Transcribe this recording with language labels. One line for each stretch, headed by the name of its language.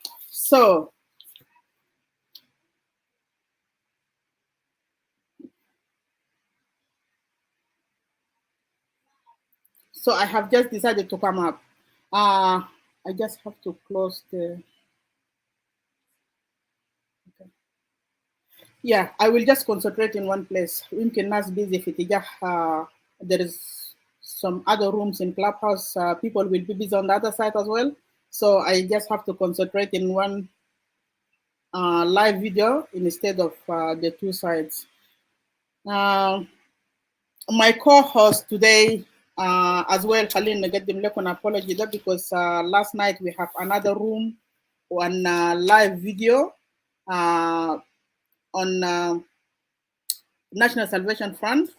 English: So I have just decided to come up. I just have to close the. Okay. Yeah, I will just concentrate in one place.
Arabic: يمكن ناس busy في اتجاه.
English: There is some other rooms in Clubhouse. People will be busy on the other side as well. So I just have to concentrate in one live video instead of the two sides. My co-host today as well,
Arabic: خلينا نقدم لكم
English: apology ده because last night we have another room on live video on National Salvation Front.